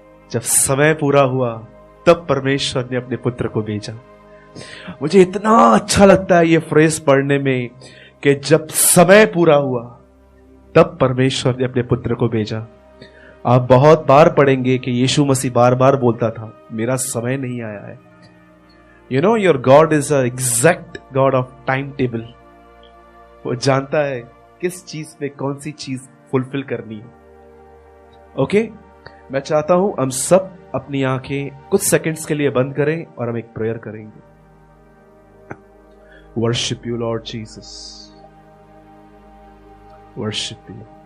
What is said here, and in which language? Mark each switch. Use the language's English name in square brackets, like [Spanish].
[Hindi] जब समय पूरा हुआ तब परमेश्वर ने अपने पुत्र को भेजा। मुझे इतना अच्छा लगता है ये फ्रेज पढ़ने में कि जब समय पूरा हुआ तब परमेश्वर ने अपने पुत्र को भेजा। आप बहुत बार पढ़ेंगे कि यीशु मसीह बार बार बोलता था, मेरा समय नहीं आया है। [English] You know, your God is an exact God of timetable. [Hindi] वो जानता है किस चीज पे कौन सी चीज फुलफिल करनी है। ओके, मैं चाहता हूं हम सब अपनी आंखें कुछ सेकंड्स के लिए बंद करें और हम एक प्रेयर करेंगे। [English] Worship you Lord Jesus, worship you.